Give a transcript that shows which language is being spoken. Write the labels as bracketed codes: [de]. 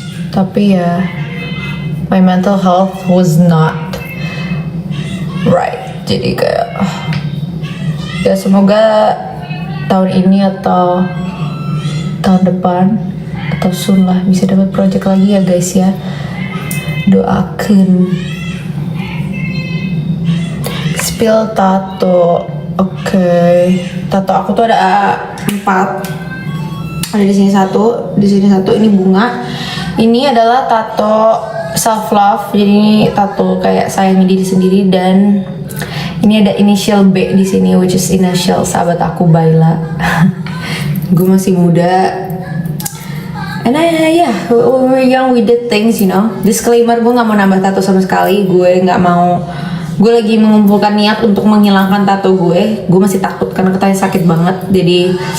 [id] Tapi ya, [en] my mental health was not right. [id] Jadi kayak ya semoga tahun ini atau tahun depan atau soon lah bisa dapat project lagi ya guys ya. Doakan. Spill tato. Oke. Tato aku tuh ada 4. Ada di sini 1, di sini 1. Ini bunga. Ini adalah tato self love. Jadi ini tato kayak sayangi diri sendiri, dan ini ada initial B di sini, [en] which is [id] initial sahabat aku, Baila. Gue masih muda. [en] And we're young, we did things, you know. [id] Disclaimer, gue nggak mau nambah tato sama sekali. Gue nggak mau. Gue lagi mengumpulkan niat untuk menghilangkan tato gue. Gue masih takut karena katanya sakit banget. Jadi